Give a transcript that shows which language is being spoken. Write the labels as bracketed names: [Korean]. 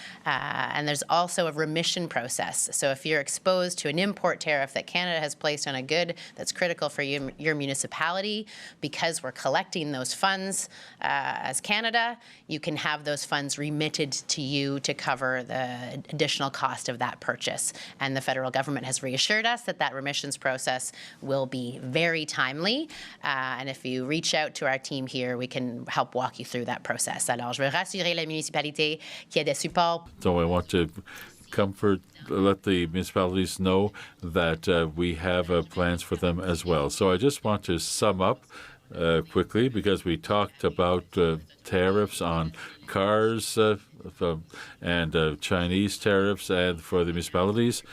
[English] And there's also a remission process. So if you're exposed to an import tariff that Canada has placed on a good that's critical for your municipality, because we're collecting those funds as Canada, you can have those funds remitted to you to cover the additional cost of that purchase. And the federal government has reassured us that that remissions process will be very timely. And if you reach out to our team here, we can help walk you through that process. [French] Alors, je veux rassurer la municipalité qu'il y a des supports. [English] So I want to let the municipalities know that we have plans for them as well. So I just want to sum up quickly, because we talked about tariffs on cars and Chinese tariffs and for the municipalities.